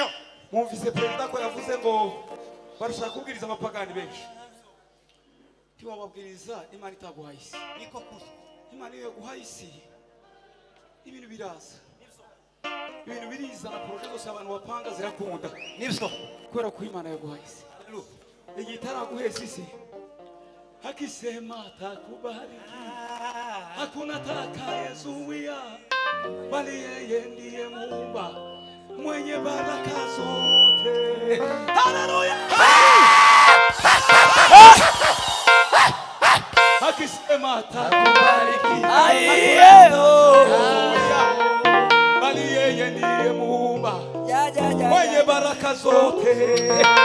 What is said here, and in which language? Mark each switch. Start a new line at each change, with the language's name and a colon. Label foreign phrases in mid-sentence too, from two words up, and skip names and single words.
Kinyarwanda: mwumvise perezida ko yavuze ngo barashaka kubwiriza abapagani benshi tiwababwiriza imana itaguhaye isi niko kusa imana iyo yaguhaye isi ibintu biraza ibintu biriza na poroje zose abantu bapanga zirakunda nibyo kubera ko imana yaguhaye isi igihe itaraguheza isi
Swahili: akisema atakubariki hakuna atakayezuia bali yeye ndiye Muumba mwenye baraka zote. Haleluya! Akisema atakubariki bali yeye ndiye Muumba mwenye baraka zote.